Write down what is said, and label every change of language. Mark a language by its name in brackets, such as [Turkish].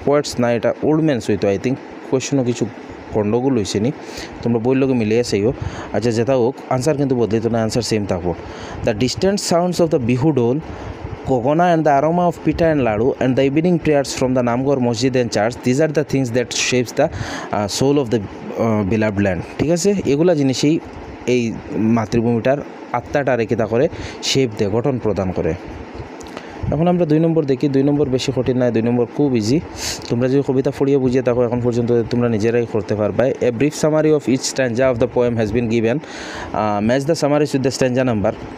[Bangla] Poets না, এটা old man's হইতো। আই থিঙ্ক কোয়েশনও কিছু গণ্ডগোল হয়েছে নি, তোমরা বইয়ের লোকে মিলিয়ে চাইও। আচ্ছা, যেটা হোক, আনসার কিন্তু বদলিত না, আনসার সেম থাকবো। [English] The distant sounds of the Bihu dhol, Kogona and the aroma of pita and ladu, and the evening prayers from the Namgor Masjid and church, these are the things that shapes the soul of the beloved land. [Bangla] ঠিক আছে, এগুলা জিনিসই এই মাতৃভূমিটার আত্মাটা রেখে করে shape দেয়, গঠন প্রদান করে। এখন আমরা 2 নম্বর দেখি। 2 নম্বর বেশি কঠিন নয়, 2 নম্বর খুব ইজি। তোমরা যদি কবিতা পড়িয়ে বুঝিয়ে থাকো এখন পর্যন্ত, তোমরা নিজেরাই করতে পারবে। [English] A brief summary of each stanza of the poem has been given, match the summaries with the stanza number.